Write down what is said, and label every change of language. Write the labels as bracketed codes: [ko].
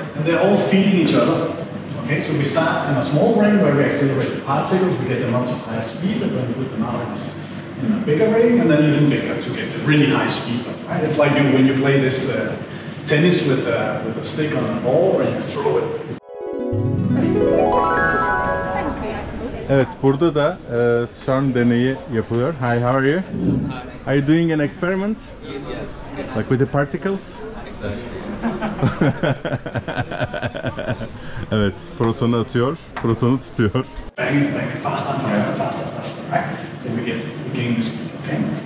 [en] And they're all feeding each other. Okay, so we start in a small ring where we accelerate the particles, we get them up to higher speed, and then we put them out in a bigger ring, and then even bigger to get the really high speeds up. Right? It's like when you play this tennis with a stick on a ball, where you throw it. [tr] Evet, burada da CERN deneyi yapılıyor. [en] Hi, how are you? Are you doing an experiment? Yes. Like with the particles? Yes. [tr] Evet, protonu atıyor, protonu tutuyor. [en] Bang, bang, faster and faster and faster and faster, right? So we gain this speed, okay?